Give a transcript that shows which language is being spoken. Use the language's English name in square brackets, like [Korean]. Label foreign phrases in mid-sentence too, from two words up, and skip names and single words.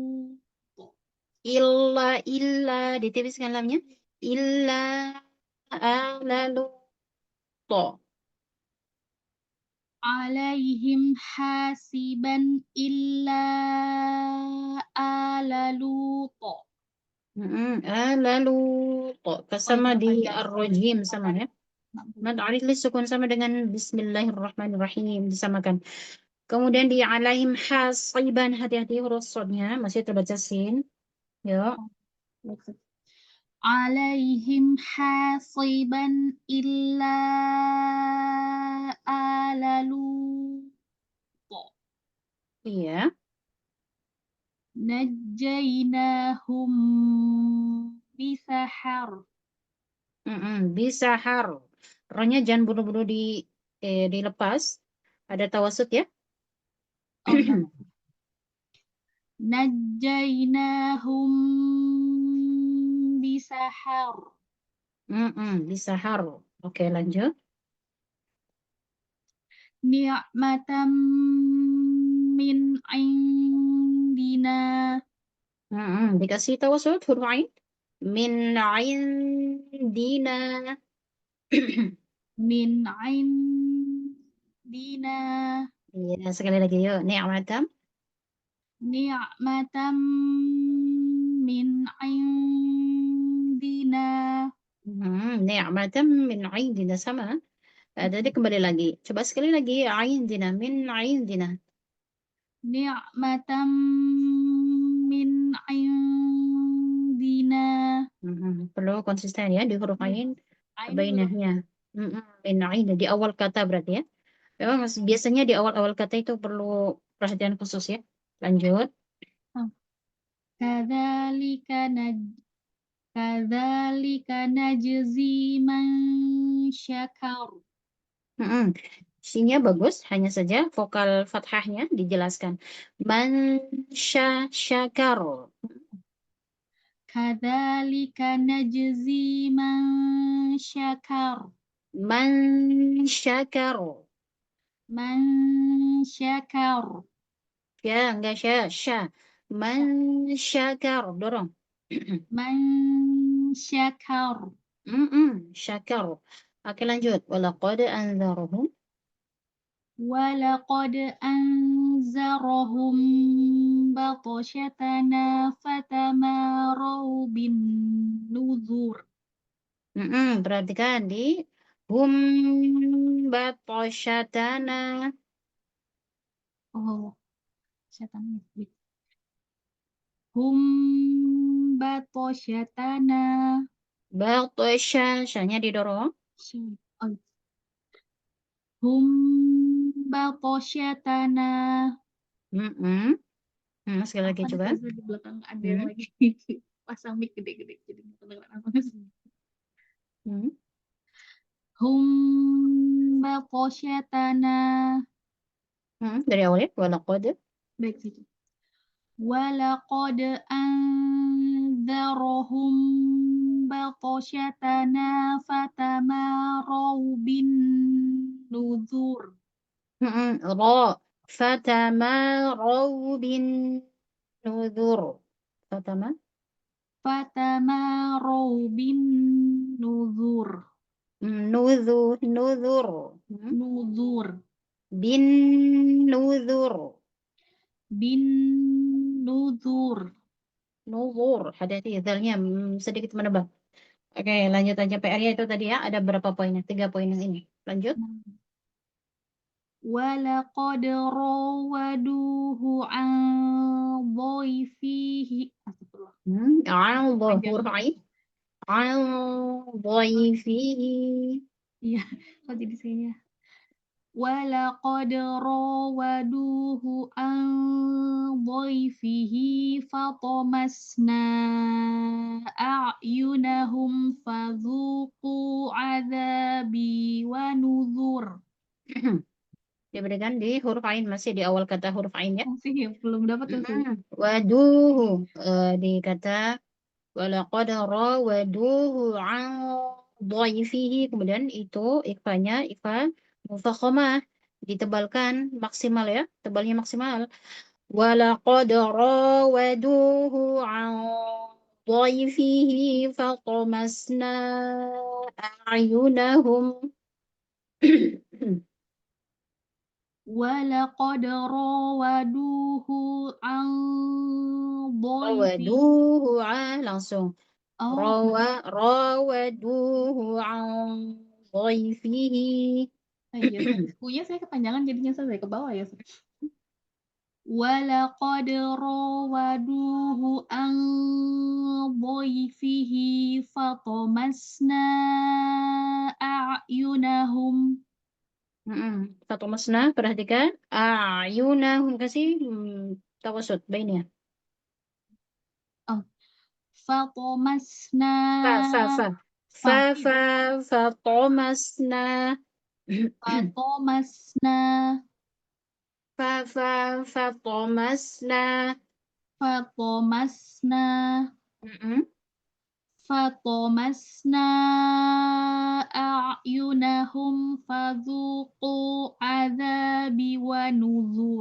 [Indonesian] Illa. Ditipiskan lamnya. [Arabic] إلا آل لو. عليهم حاصبا إلا آل لو. [Indonesian] Lalu sama berapa di jam? ar-rajim sama ya. Mad alif sukun sama dengan bismillahirrahmanirrahim disamakan. Kemudian di [Arabic] عليهم حاصبا, [Indonesian] hati-hati huruf sodnya masih terbaca sin. Yuk. [Arabic] عليهم حاصبا إلا آل لو. [Indonesian] Iya. [Arabic] نجيناهم بسحر. بسحر. [Indonesian] Rohnya jangan buru-buru dilepas. Ada tawasud ya. Oh, enggak. [Arabic] نجيناهم بسحر. بسحر. [Indonesian] Oke, lanjut. [Arabic] نعمة من عندنا. [Indonesian] Dikasih tawasud huruf ain. [Arabic] من عندنا. من عندنا. [Indonesian] Iya, sekali lagi yuk. [Arabic] Ni'matam. نعمة من عندنا. نعمة من عندنا sama. [Indonesian] Jadi kembali lagi. Coba sekali lagi. [Arabic] Indina. من عندنا. نعمة من عندنا. [Indonesian] Perlu konsisten ya di huruf ain. Ain Bainahnya. [Arabic] من عندنا. [Indonesian] Di awal kata berarti ya. Memang biasanya di awal-awal kata itu perlu perhatian khusus ya. Lanjut. [Arabic] كذلك نجزي من شكر. [Indonesian] Sinya bagus, hanya saja vokal fathahnya dijelaskan. [Arabic] من شكر. كذلك نجزي من شكر. من شكر. من شكر. [Indonesian] Ya, enggak sya. [Arabic] من شكر. [Indonesian] Dorong. [Arabic] من شكر. Syakar. [Indonesian] Oke, lanjut. [Arabic] ولقد أنذرهم. ولقد أنذرهم بطشتنا فتماروا بالنذر. [Indonesian] Perhatikan di [Arabic] هم بطشتنا. [Indonesian] Oh, setan. [Arabic] هم بطشتنا. [Indonesian] Batasyanya didorong. [Arabic] Oh. هم بطشتنا. [Indonesian] Sekali lagi coba. Di belakang ada yang lagi pasang mic gede-gede jadi kedengeran apa sih. [Arabic] هم بطشتنا. [Indonesian] Dari awal ya. Walaqad. Baik situ. [Arabic] ولقد أنذرهم بطشتنا فتماروا بالنذر. Ra. فتماروا بالنذر. فتماروا بالنذر. Nuzur. Nuzur. بالنذر. بالنذر. Nuzur. [Indonesian] Hati-hati zalnya sedikit menebal. Oke, lanjut aja PR-nya itu tadi ya. Ada berapa poinnya? 3 poin yang ini. Lanjut. [Arabic] ولقد راودوه عن ضيفه. Astagfirullah. [Indonesian] huruf Panjang. [Arabic] ain. عن ضيفه. [Indonesian] Iya, kok jadi saya. [Arabic] ولقد راودوه عن ضيفه فطمسنا أعينهم فذوقوا عذابي ونذر. [Indonesian] Diberikan di huruf ain, masih di awal kata huruf ain ya. Masih belum dapat tuh. Waduhu, di kata [Arabic] ولقد راودوه عن ضيفه, [Indonesian] kemudian itu ikhfanya [Arabic] إخفاء مفخمة, [Indonesian] ditebalkan maksimal ya, tebalnya maksimal. [Arabic] ولقد راودوه عن ضيفه فطمسنا أعينهم. ولقد راودوه عن ضيفه. [Indonesian] Rawaduhu langsung. Oh, [Arabic] راودوه عن ضيفه. [Indonesian] iya. Punya saya kepanjangan jadinya saya ke bawah ya. [Arabic] ولقد راودوه عن ضيفه فطمسنا أعينهم. [Indonesian] Satu masna, perhatikan. Ayunahum, kasih tawasud bainnya. [Arabic] فطمسنا Fatomasna. فطمسنا Fatomasna. فطمسنا فطمسنا أعينهم فذوقوا عذابي ونذر.